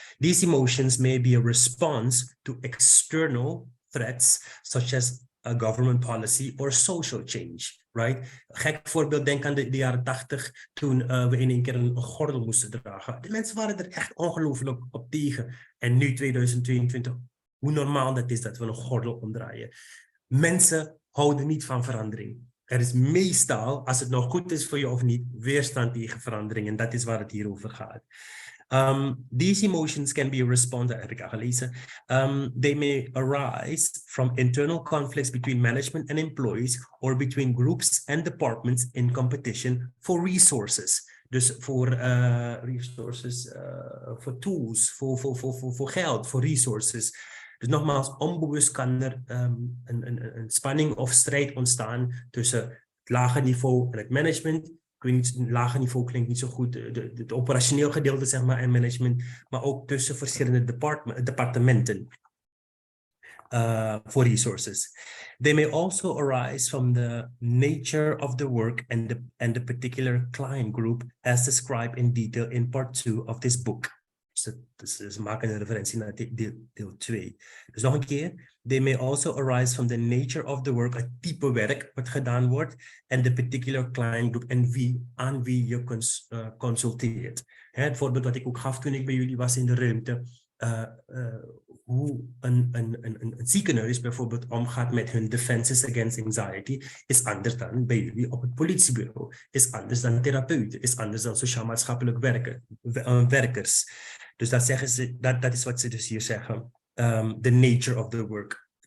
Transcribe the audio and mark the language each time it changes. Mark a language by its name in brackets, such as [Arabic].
[English] These emotions may be a response to external threats, such as a government policy or social change, right? [Dutch] Gek voorbeeld, denk aan de jaren 80, toen we in één keer een gordel moesten dragen. De mensen waren er echt ongelooflijk op tegen. En nu, 2022, hoe normaal dat is dat we een gordel omdraaien. Mensen houden niet van verandering. Er is meestal, als het nog goed is voor je of niet, weerstand tegen verandering. En dat is waar het hier over gaat. [English] These emotions can be a response, [Dutch] heb ik al gelezen. [English] They may arise from internal conflicts between management and employees or between groups and departments in competition for resources. [Dutch] Dus voor resources, voor tools, voor geld, voor resources. Dus nogmaals, onbewust kan er een spanning of strijd ontstaan tussen het lage niveau en het management. Ik weet niet, het lage niveau klinkt niet zo goed, het operationeel gedeelte zeg maar en management, maar ook tussen verschillende departementen voor resources. [English] They may also arise from the nature of the work and the particular client group as described in detail in part 2 of this book. [Dutch] Dus ze maken een referentie naar deel 2. Dus nog een keer. [English] They may also arise from the nature of the work, [Dutch] het type werk wat gedaan wordt, en [English] the particular client group [Dutch] en aan wie je consulteert. Het voorbeeld wat ik ook gaf toen ik bij jullie was in de ruimte. Hoe een ziekenhuis bijvoorbeeld omgaat met hun [English] defenses against anxiety [Dutch] is anders dan bij jullie op het politiebureau, is anders dan therapeuten, is anders dan sociaal-maatschappelijk werkers. Dus dat zeggen ze, dat is wat ze dus hier zeggen. [English] The nature of the work.